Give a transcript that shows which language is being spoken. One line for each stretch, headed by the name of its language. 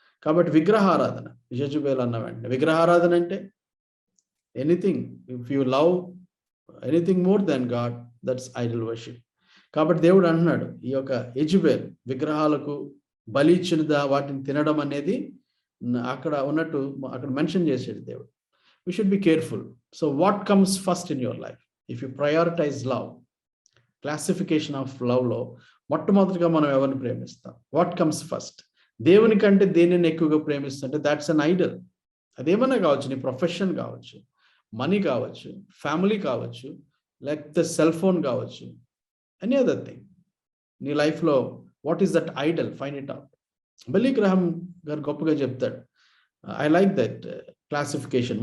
Telugu: కాబట్టి విగ్రహారాధన యెజబెల్ అన్న వెంటనే, విగ్రహారాధన అంటే anything,
English: If you love anything more than God, that's idol worship.
Telugu: కాబట్టి దేవుడు అంటున్నాడు, ఈ యొక్క యెజబెల్ విగ్రహాలకు బలి ఇచ్చిన వాటిని తినడం అనేది అక్కడ ఉన్నట్టు అక్కడ మెన్షన్ చేసాడు దేవుడు.
English: We should be careful. So what comes first in your life? If you prioritize love, classification of love లో
Telugu: మొట్టమొదటిగా మనం ఎవరిని ప్రేమిస్తాం?
English: What comes first?
Telugu: దేవుని కంటే దేనిని ఎక్కువగా ప్రేమిస్తుంటే
English: That's an idol.
Telugu: అదేమన్నా కావచ్చు, నీ ప్రొఫెషన్ కావచ్చు, మనీ కావచ్చు, ఫ్యామిలీ కావచ్చు, లేకపోతే సెల్ ఫోన్ కావచ్చు,
English: Any other thing.
Telugu: నీ లైఫ్లో
English: What is that idol? Find it out. Billy Graham
Telugu: గారు గొప్పగా చెప్తాడు,
English: I like that classification.